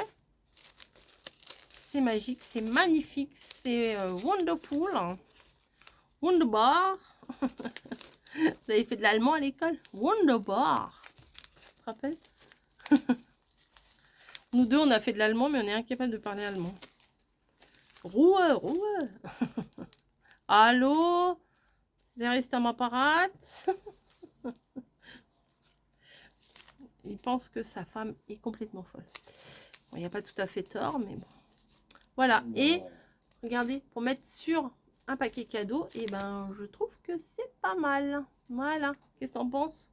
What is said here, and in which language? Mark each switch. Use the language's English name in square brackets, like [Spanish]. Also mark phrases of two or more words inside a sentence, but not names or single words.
[French] C'est magique, c'est magnifique, c'est wonderful. Wunderbar. Vous avez fait de l'allemand à l'école? Wunderbar. Tu te rappelles? Nous deux, on a fait de l'allemand, mais on est incapable de parler allemand. [German] Ruhe, Ruhe. Allô? Wer ist am Apparat? [French] Il pense que sa femme est complètement folle. Bon, il n'y a pas tout à fait tort, mais bon. Voilà. Non. Et regardez, pour mettre sur un paquet cadeau, et ben, je trouve que c'est pas mal. Voilà. Qu'est-ce que t'en penses?